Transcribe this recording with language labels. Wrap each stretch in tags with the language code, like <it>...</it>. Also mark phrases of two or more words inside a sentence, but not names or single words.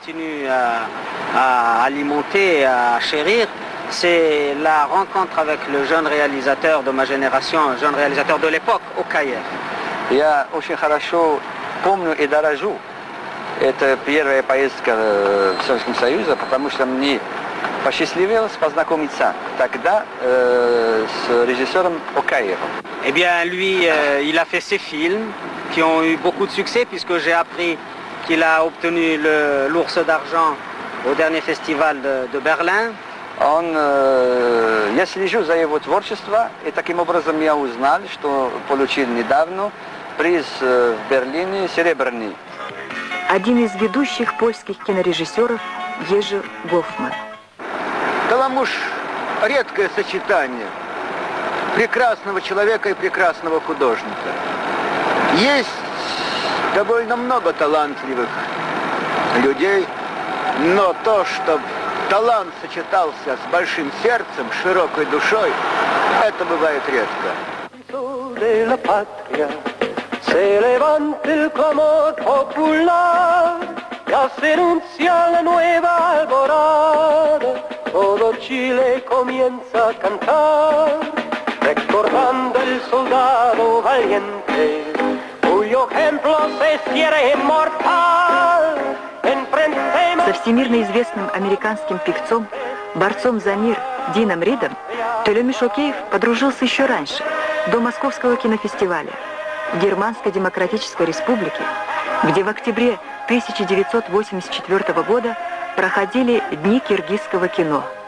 <fr>C'est la rencontre avec le jeune réalisateur de ma génération, un jeune réalisateur de l'époque, au Каир.</fr> <ru>Я очень хорошо помню и дорожу. Это первая поездка в Советском Союзе, потому что мне посчастливилось познакомиться тогда с режиссером Окаевым.</ru> <fr>Eh bien, lui, il a fait ses films qui ont eu beaucoup de succès, puisque j'ai appris qu'il a obtenu l'Ours d'Argent au dernier festival de Berlin.</fr> <ru>Я слежу за его творчеством, и таким образом я узнал, что получил недавно приз в Берлине серебряный. Один из ведущих польских кинорежиссеров Ежи Гофман. Таламуш – редкое сочетание прекрасного человека и прекрасного художника. Есть довольно много талантливых людей, но то, что талант сочетался с большим сердцем, широкой душой, это бывает редко.</ru> <es>Se levanta el clamor popular, ya se anuncia la nueva alborada, todo Chile comienza a cantar, recordando el soldado valiente, cuyo su ejemplo se hiciera inmortal.</es> <ru>Со всемирно известным американским певцом, борцом за мир Дином Ридом, Толеми Шокеев подружился еще раньше, до Московского кинофестиваля в Германской Демократической Республике, где в октябре 1984 года проходили Дни киргизского кино.</ru>